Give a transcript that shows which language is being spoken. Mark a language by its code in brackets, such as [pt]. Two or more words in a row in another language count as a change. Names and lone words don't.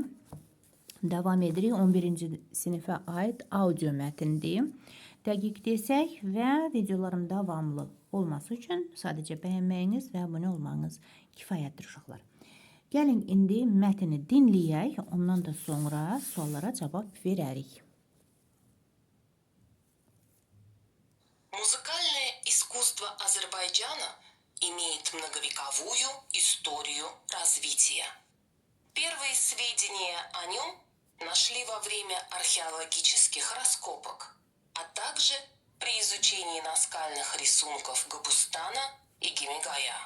[az] Davam edirik 11-ci sinifə aid audio mətndir. Dəqiq desək və videolarım davamlı olması üçün sadəcə bəyənməyiniz və abunə olmanız kifayətdir uşaqlar. Gəlin indi mətni dinləyək, ondan da sonra suallara cavab verərik. [ru] Музыкальное искусство Азербайджана имеет многовековую историю развития. Первые сведения о нем нашли во время археологических раскопок, а также при изучении наскальных рисунков Габустана и Гемигая.